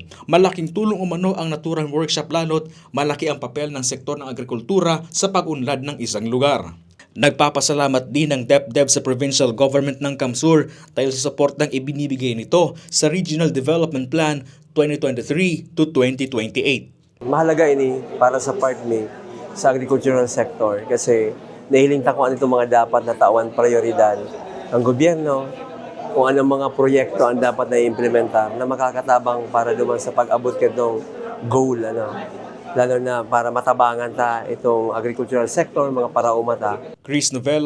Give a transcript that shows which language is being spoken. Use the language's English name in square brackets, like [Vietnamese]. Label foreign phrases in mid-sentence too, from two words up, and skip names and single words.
[Filipino] Malaking tulong umano ang naturang workshop lalo't malaki ang papel ng sektor ng agrikultura sa pag-unlad ng isang lugar. Nagpapasalamat din ng DepDev sa provincial government ng Camsur dahil sa suportang ibinibigay nito sa Regional Development Plan 2023 to 2028. [Bikol] Mahalaga ini para sa part ni sa [English] agricultural sector [Bikol] kasi nahiling ta kung ano itong mga dapat na tawan prioridad ng gobyerno, kung anong mga proyekto ang dapat na i-implementar na makakatabang para duman sa pag-abot kitong goal, lalo na para matabangan ta itong [English] agricultural sector, [Bikol] mga paraumata.